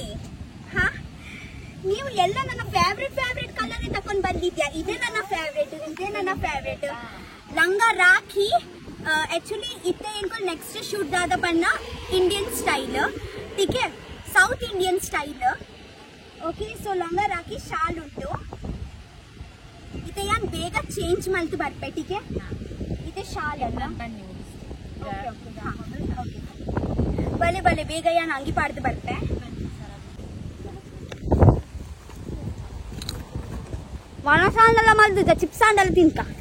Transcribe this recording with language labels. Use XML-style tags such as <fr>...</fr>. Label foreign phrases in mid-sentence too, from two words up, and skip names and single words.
<kn>ಹಾ ನೀವು ಎಲ್ಲ ನನ್ನ ಫೇವ್ರೆಟ್ ಕಲರ್ ತಕೊಂಡ್ ಬಂದಿದ್ಯಾ. ಇದೇ ನನ್ನ ಫೇವ್ರೆಟ್ ಲಂಗ ರಾಖಿ.</kn> <tcy>ಆಕ್ಚುಲಿ ಇತ್ತೆ ಏನ್ಕೊ</tcy> <en>next shoot</en> <tcy>ದಾದ ಬಣ್ಣ</tcy> <en>Indian style,</en> <tcy>ಟೀಕೆ</tcy> <en>South Indian style. okay so</en> <tcy>ಲಂಗ ರಾಖಿ ಶಾಲ್ ಉಂಟು. ಇತ್ತೆ ಯಾನ್ ಬೇಗ ಚೇಂಜ್ ಮಲ್ತು ಬರ್ಪೆ. ಟೀಕೆ ಇತ್ತೆ ಶಾಲ್ ಅಲ್ಲ ಬಲೆ ಬಲೆ ಬೇಗ ಯಾನ್ ಅಂಗಿ ಪಾಡ್ದು ಬರ್ಪೆ. ಒಣ ಸಾಂಡಲ್ಲ ಮಲ್ದ ಚಿಪ್ಸ್ ಸಾಂಡಲ್ಲ ತಿನ್ಕ.</tcy>